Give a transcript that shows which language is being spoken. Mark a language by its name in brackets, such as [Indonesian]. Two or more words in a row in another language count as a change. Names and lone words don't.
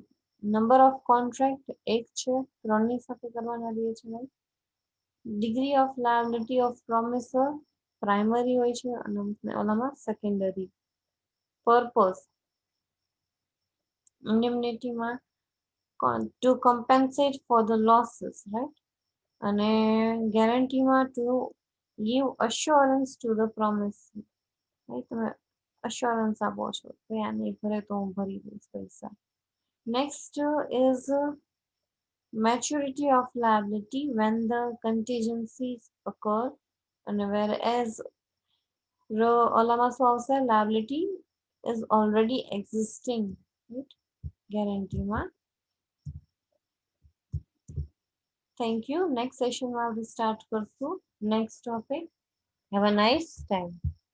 [English] number of contract [Gujarati] એક છે, ત્રણની સાથે કરવાના રહે છે. [English] degree of liability of promisor [Gujarati] પ્રાઇમરી હોય છે અને ઓલામાં સેકન્ડરી. પર્પઝ ઇન્ડેમનિટીમાં [English] to compensate for the losses, right? [Gujarati] અને ગેરંટીમાં [English] to give assurance to the promise, right? [Gujarati] તમે assurance આપો છો કે આ નહીં ભરે તો હું ભરી દઈશ પૈસા. [English] Next is maturity of liability when the contingencies occur, and whereas [Gujarati] ઓલામાં શું આવશે? [English] liability is already existing, right? ગેરંટીમાં. Thank you. Next session [Gujarati] માં આપણે [English] start કરશું next topic. Have a nice time.